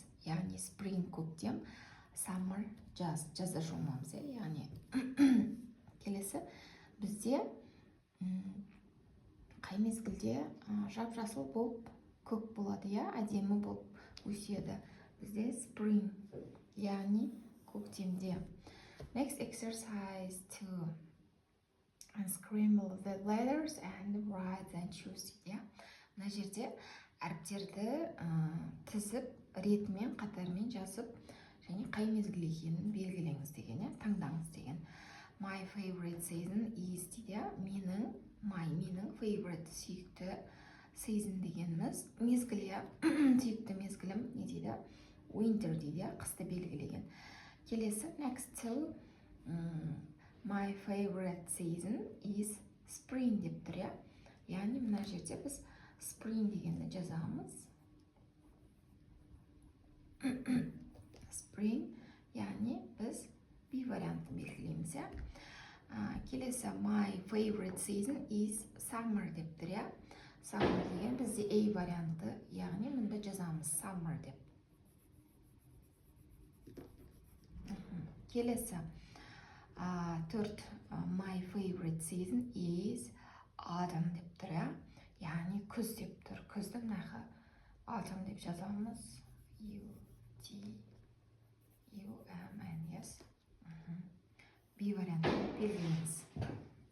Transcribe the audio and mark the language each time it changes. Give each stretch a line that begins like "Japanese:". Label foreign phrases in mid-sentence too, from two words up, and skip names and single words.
Kazakh: Яғни spring көктем, summer, jazz, жазда шомыламыз, яғни. Келесі, бізде қай мезгілде жап-жасыл болып көк болады, әдемі болып өседі. Бізде spring, яғни көктемде.
English: Next exercise 2. Unscramble the letters and write and choose,
Kazakh: Мына жерде әріптерді тізіп, ретімен, қатармен жазып, және қай мезгіл екенін белгілеңіз деген, таңдаңыз деген.
English: My favorite season is
Kazakh: дейді, менің favorite сүйікті season дегеніміз, мезгіл, сүйікті мезгілім не дейді? Winter дейді, қысты белгілеген. Келесі,
English: next to my favorite season is spring
Kazakh: деп тұр, яғни мына жерде біз spring дегенді жазамыз. Spring, яғни біз B вариантын белгілейміз. Келесі,
English: my favorite season is summer
Kazakh: деп тұр. Summer деген бізде A варианты, яғни мұнда жазамыз summer деп. Келесі, 4.
English: My favorite season is autumn
Kazakh: деп тұр. Яғни күз деп тұр. Күзді мұнағы autumn деп жазамыз.
English: U-T-U-M-N, yes.
Kazakh: B вариантын белгілейміз.